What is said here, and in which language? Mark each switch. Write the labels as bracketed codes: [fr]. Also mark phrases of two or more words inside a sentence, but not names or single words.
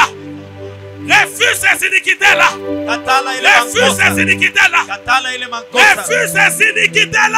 [fr] Refuse ces iniquités-là. [sw] Katala ile [fr] Refuse ces [sw] makosa. [fr] iniquités-là. [sw] Katala ile makosa. [fr] Refuse ces iniquités-là.